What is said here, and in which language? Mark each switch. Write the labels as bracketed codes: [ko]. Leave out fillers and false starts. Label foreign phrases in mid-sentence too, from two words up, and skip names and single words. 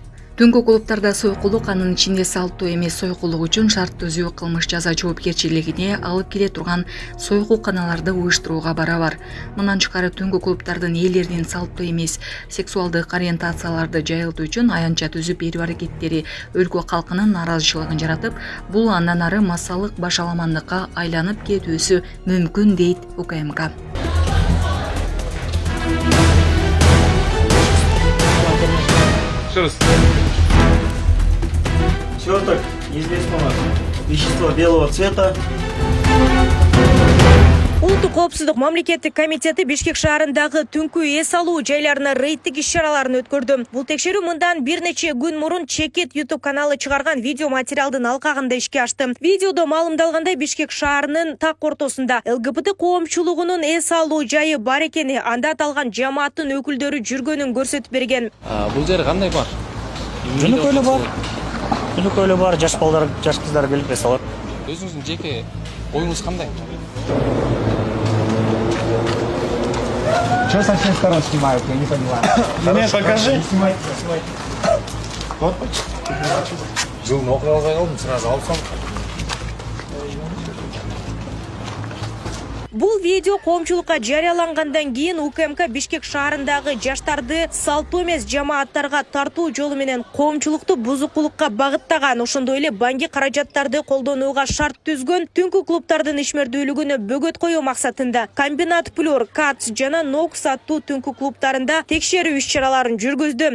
[ky] Түнгү клубдарда сойкулук, анын ичинде салттуу эмес сойкулук үчүн шарт түзүү кылмыш жаза жоопкерчилигине алып келе турган сойкулканаларды уюштурууга барабар. Мындан тышкары түнгү клубдардын ээлеринин салттуу эмес сексуалдык ориентацияларды жайылтуу үчүн аянтча түзүп берүү аракеттери өлкө калкынын нааразычылыгын жаратып, бул андан ары массалык башаламандыкка айланып кетүүсү мүмкүн дейт УКМК. [ru] Сверток неизвестного вещества белого цвета. [ky] Улуттук коопсуздук мамлекеттик комитети Бишкек шаарындагы түнкү эс алуу жайларына рейдтик иш-чараларын өткөрдү. Бул текшерүү мындан бир нече күн мурун Чекет YouTube каналы чыгарган видео материалдын алкагында ишке ашты. Видеодо маалымдалгандай, Бишкек шаарынын так ортосунда ЛГБТ коомчулугунун эс алуу жайы бар экени, анда аталган жамааттын өкүлдөрү жүргөнүн көрсөтүп берген. Бул жер кандай бар? Жөнөкөйлө бар. Жөнөкөйлө бар, жаш балдар, жаш кыздар келип эс алат. Өзүңүздүн жеке оюңуз кандай? [ru] Что со всех сторон снимают, я не понимаю. Мне покажи. Вот. [ky] Жылын окуяга калдым, сразу алсам. Бул видео коомчулукка жарыялангандан кийин УКМК Бишкек шаарындагы жаштарды салттуу эмес жамааттарга тартуу жолу менен коомчулукту бузукулукка багыттаган, ошондой эле банги каражаттарды колдонууга шарт түзгөн түнкү клубдардын ишмердүүлүгүнө бөгөт коюу максатында Комбинат Плюр, КАЦ жана НОКС аттуу түнкү клубдарында текшерүү иш-чараларын жүргүздү.